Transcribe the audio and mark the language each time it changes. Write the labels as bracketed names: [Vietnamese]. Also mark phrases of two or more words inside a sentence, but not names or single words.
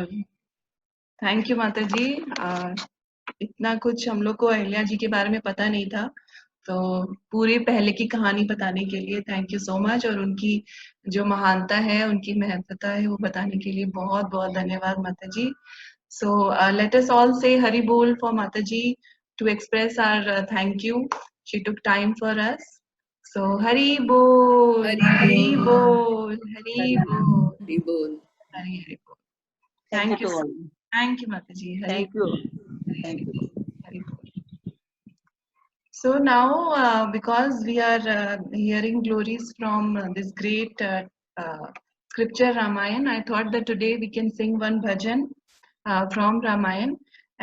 [English] thank you [Hindi] माता जी। इतना कुछ हम लोग को अहिल्या जी के बारे में पता नहीं था, तो पूरे पहले की कहानी बताने के लिए [English] thank you so much, [Hindi] और उनकी जो महानता है, उनकी महत्वता है, वो बताने के लिए बहुत बहुत धन्यवाद माता जी। [English] So let us all say [Hindi] हरि बोल [English] for Mataji to express our thank you. She took time for us. [Hindi] So हरि बोल, हरि बोल, हरि बोल, हरि बोल. हरि हरि बोल. [English] Thank you. Thank you Mataji. Hari Thank you. [Hindi] Hari [English] Thank you. [Hindi] हरि बोल. [English] So now because we are hearing glories from this great scripture Ramayan, I thought that today we can sing one bhajan from Ramayan.